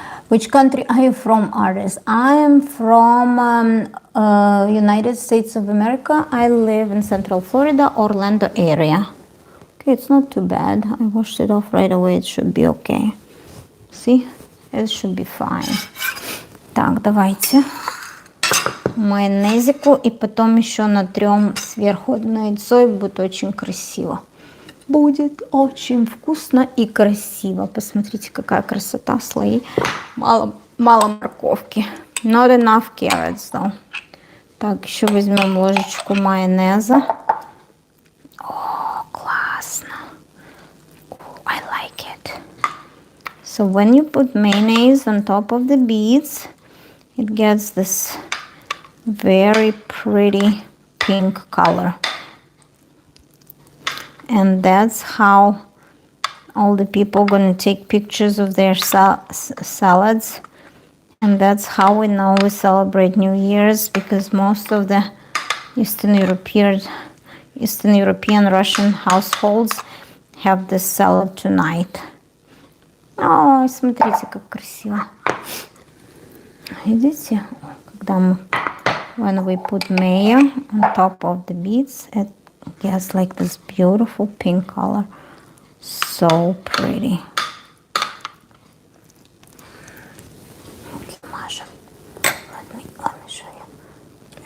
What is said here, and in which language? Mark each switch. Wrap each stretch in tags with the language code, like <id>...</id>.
<en>Which country are you from, artist? I am from United States of America. I live in Central Florida, Orlando area. Okay, it's not too bad. I washed it off right away. It should be okay. See? It should be fine.</en> <ru>Так, давайте майонезику и потом еще натрем сверху одно яйцо, и будет очень красиво. Будет очень вкусно и красиво. Посмотрите, какая красота, слои. Мало морковки.</ru> <en>Not enough carrots, though.</en> <ru>Так, еще возьмем ложечку майонеза. О, классно.</ru> <en>I like it. So when you put mayonnaise on top of the beets, it gets this very pretty pink color. And that's how all the people gonna take pictures of their salads. And that's how we know we celebrate New Year's, because most of the Eastern European Russian households have this salad tonight.</en> <ru>Ой, смотрите, как красиво. Видите, когда мы,</ru> <en>when we put mayo on top of the beets, it gets like this beautiful pink color. So pretty. Okay, Masha, let me show you.</en>